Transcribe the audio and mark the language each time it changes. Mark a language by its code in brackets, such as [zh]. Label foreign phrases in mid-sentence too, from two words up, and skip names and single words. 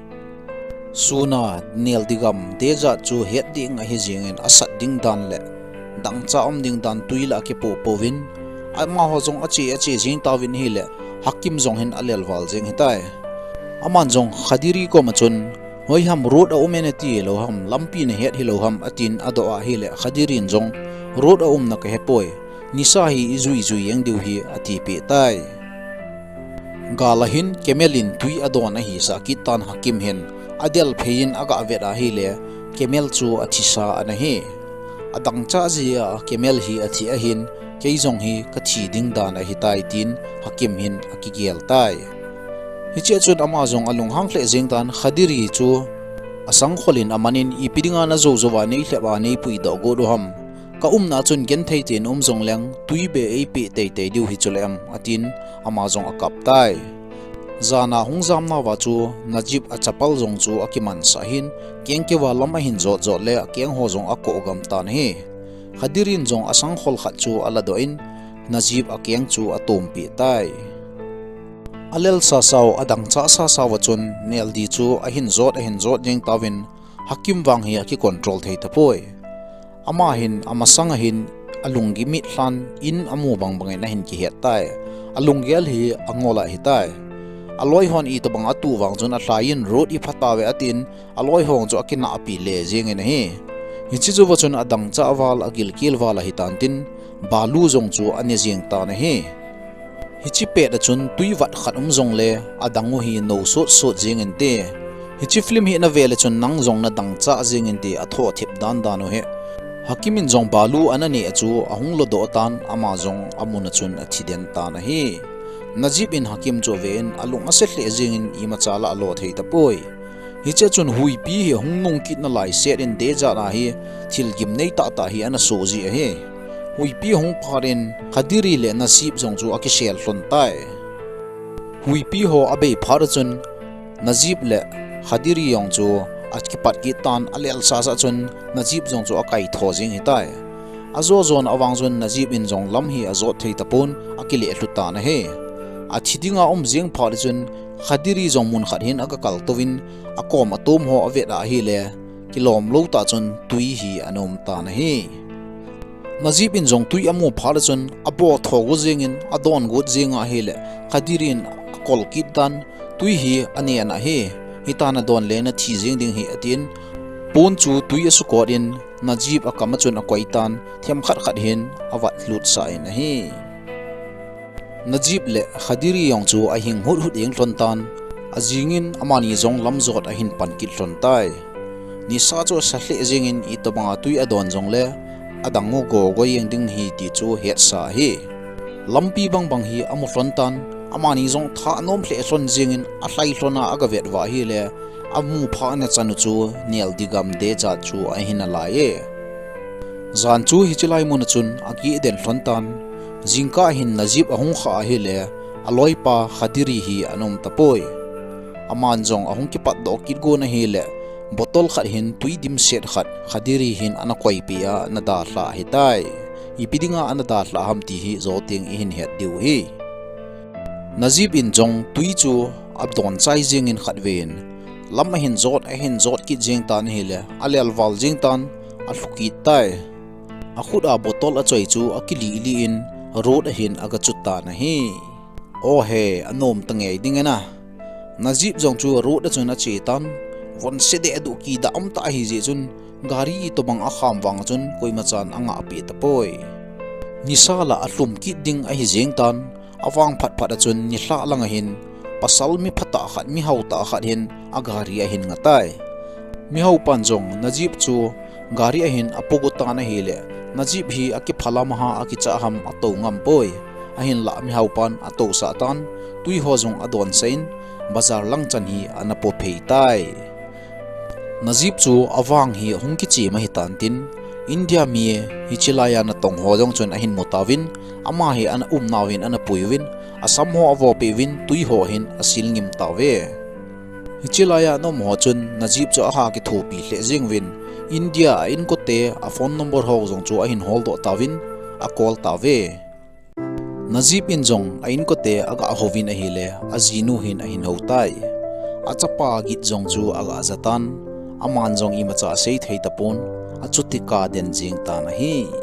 [tcz] suna nel digam deja chu het ding a hi jingin asat ding dan le dang cha om ding dan tuila ke po povin ama ho jong achi jing tawin hi le hakim jong hin alel wal jing hitai aman jong khadiri ko ma chun hoi ham road a umeneti lo ham lampi ne het hi lo ham atin ado a hi le khadirin jong road a na ka hepoi nisa hi izui yang diu hi ati pe tai galahin kemelin tui adon a hi sa kitan hakim hen adel phein aga aveda hi le kemel chu athisa ana hi adang cha zia kemel hi athi a hin keizong hi kathi ding dan a hi tai tin hakim hin akigel tai hi che chun ama jong alung hang hle jing tan khadiri chu asang kholin amanin ipidinga na zo zowa nei hleba nei pui do go do ham ka na chun genthei tin jong leng tui be ei pe te te diu hi chulem atin ama jong akap tai zana hungzam na wa chu najib a chapal jong chu akiman sahin kengke wa lama hin zo zo le keng ho jong ako gam tan hi khadirin jong asang khol khat chu ala do in najib a keng chu atom pi tai alel sa saw adang cha sa saw chun nel di chu a hin zot jeng tawin hakim wang hi ki control thei ta poi ama hin amasang hin alungi mi hlan in amu bang bangai na hin ki het tai alunggel hi angola hi tai aloi hon I to bang atu wang chun a hlain road I phatawe atin aloi hong chu akina api le jeng in hi hi chi chu chun adang cha wal agil kil wala hi tan tin balu jong chu ane jeng ta na hi hi chi pe da chun tui wat khat jong le adangu hi no so jeng in te hi chi film hi na vele chun nang jong na dang cha jeng in te atho thip dan no he hakimin jong balu anani achu ahung lo do tan ama jong amuna chun athiden ta na hi najib in hakim cho ven alung ase hle jing in ima chala alo thei ta poi hi che chun hui pi hi hung nong kit na lai set in de ja na hi thil gim nei ta hi ana so ji he hui pi hung pharin khadiri le nasib jong chu akishel hlon tai hui pi ho abe phar chun najib le khadiri yong chu akipat ki tan alel sa chun najib jong chu akai tho jing hi tai azo zon awang zon najib in jong lam hi azo thei tapon akili hluta na he athidinga jeng phar chun khadiri jong mun khat hin aga kal tovin akom atom ho aveda hi le kilom lo ta chun tui hi anom ta na hi najib in jong tui amu phar chun abo thogo jengin adon gut jenga hi le khadirin kol kit dan tui hi ane na he hitana don le na thi jeng ding hi atin pon chu tui asu ko in najib akama chun akoitan thiam khat hin awat lut sa in hi najib le khadiri yong chu a hing hut eng tlon tan ajingin amani jong lamzot a hin pan kit tlon tai ni sa cho sa hle jingin I to banga tui adon jong le adango go yeng ding hi ti chu het sa hi lampi bang hi amu tlon tan amani jong tha nom hle tlon jingin a hlai tlona aga vet wa hi le amu pha na chanu chu nel digam de cha chu a hin ala ye zan chu hi chilai mun chun aki den tlon tan jingka hin najib ahung kha hi le aloi pa khadiri hi anom tapoi aman jong ahung ki pat do kit go na hi le botol khat hin tui dim set khat khadiri hin anakoi pia na da hla hi tai ipidinga ana da hla ham ti hi zo ting hin het diu hi najib in jong tui chu abdon chai jing in khat ven lam hin zot ki jing tan hi le alel wal jing tan a hluki tai a khut a botol a choi chu akili li in road hin aga chutta na hi o he anom tangei dingena najib jong chu road chuna chi tan von sede adu ki da amta hi je chun gari to bang a kham wang chun koima chan anga api ta poi nisala atlum ki ding a hi jeng tan awang phat phat chun ni hla langa hin pasal mi phata khat mi hauta khat hin agari a hin ngatai mi hau panjong najib chu gari a hin apogota na hele najib hi aki phala maha aki cha ham ato ngam poi a hin la mi hau pan ato sa tan tui ho jong adon sein bazar lang chan hi anapo phei tai najib chu awang hi hungki chi ma hi tan tin India mi hi chilaya na tong ho jong chun a hin motawin ama hi an nawin ana puiwin asam ho avo pewin tui ho hin asil ngim tawe hi chilaya no mo chun najib chu a ha ki thopi hle jingwin India in ko te a [en] phone number [tcz] ho jong chu a hin hol do tawin a call tawe najib in jong a in ko te aga hovin a hile a jinu hin a hin hotai a chapa git jong chu aga zatan aman jong i macha sei thei tapon achuti ka den jing ta na hi